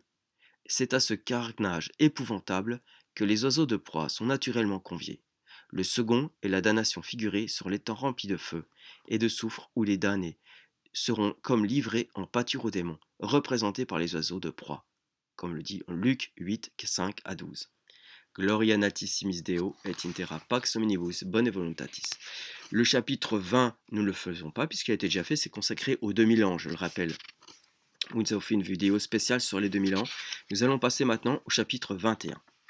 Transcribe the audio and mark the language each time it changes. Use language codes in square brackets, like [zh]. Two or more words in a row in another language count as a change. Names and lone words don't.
[fr] C'est à ce carnage épouvantable que les oiseaux de proie sont naturellement conviés. Le second est la damnation figurée sur l'étang rempli de feu et de soufre où les damnés seront comme livrés en pâture aux démons, représentés par les oiseaux de proie, comme le dit Luc 8, 5 à 12. [la] Gloria natissimis Deo et intera pax omnibus bone voluntatis. [fr] Le chapitre 20, nous ne le faisons pas puisqu'il a été déjà fait, c'est consacré aux 2000 ans, je le rappelle. Nous avons fait une vidéo spéciale sur les 2000 ans. Nous allons passer maintenant au chapitre 21.